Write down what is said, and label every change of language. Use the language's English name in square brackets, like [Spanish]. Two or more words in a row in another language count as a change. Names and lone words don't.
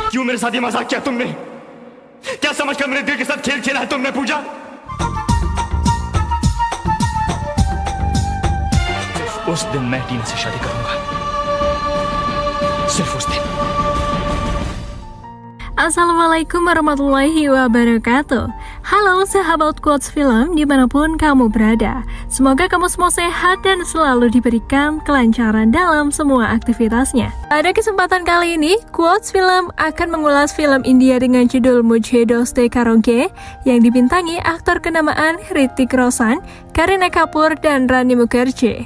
[Hindi] मेरे साथ ये मजाक किया तुमने? क्या समझकर मेरे दिल के साथ खेल खेला है तुमने पूजा? सिर्फ उस दिन मैं टीना से शादी करूंगा, सिर्फ उस दिन। [Arabic] السلام عليكم ورحمة الله وبركاته. [Indonesian] Halo sahabat Quotes Film dimanapun kamu berada. Semoga kamu semua sehat dan selalu diberikan kelancaran dalam semua aktivitasnya. Pada kesempatan kali ini, Quotes Film akan mengulas film India dengan judul Mujhe Dosti Karoge yang dibintangi aktor kenamaan Hrithik Roshan, Kareena Kapoor, dan Rani Mukherjee.